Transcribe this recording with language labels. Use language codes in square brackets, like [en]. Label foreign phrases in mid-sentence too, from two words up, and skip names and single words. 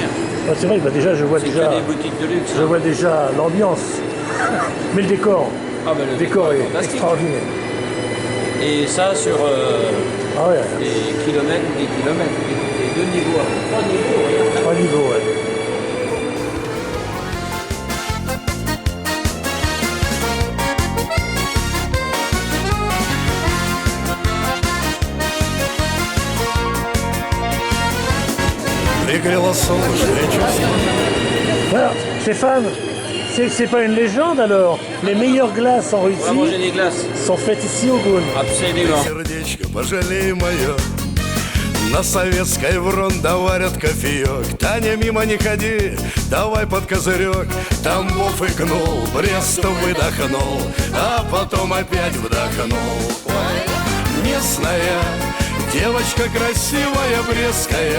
[fr] Ah, c'est vrai, bah déjà je vois C'est déjà, que des boutiques de luxe. je vois déjà l'ambiance. Mais le décor, Ah bah, le décor est fantastique. extraordinaire. Et ça sur Ah ouais, Des kilomètres, des deux niveaux. Trois niveaux, regarde. 3 niveaux, ouais. [ru] Пригрело солнечное чувство. [fr] Alors, Stéphane, c'est pas une légende alors. Les meilleures glaces en On va manger Russie des glaces. sont faites ici au Gaune. Absolument. [ru] Сердечко, пожалей мое. На Советской вронда варят кофеек. Таня, мимо не ходи, давай под козырек. Тамбов икнул, Брест выдохнул, а потом опять вдохнул. Ой, местная девочка красивая, брестская.